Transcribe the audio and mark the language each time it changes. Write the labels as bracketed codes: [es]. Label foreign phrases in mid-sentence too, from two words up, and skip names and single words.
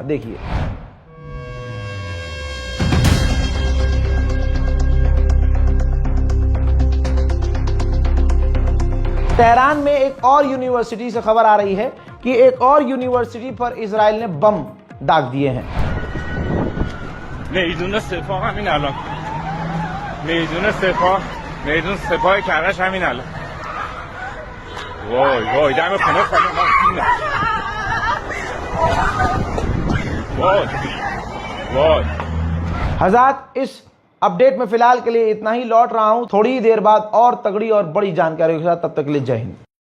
[hi] देखिए, तेहरान में एक और यूनिवर्सिटी से खबर आ रही है कि एक और यूनिवर्सिटी पर इजराइल ने बम दाग दिए हैं। [fa] میدون سپاه همین الان، میدون سپاه کرش همین الان. وای وای دم خونه وای وای। [hi] हज़रात, इस अपडेट में फिलहाल के लिए इतना ही। लौट रहा हूं थोड़ी ही देर बाद और तगड़ी और बड़ी जानकारी के साथ। तब तक के लिए जय हिंद।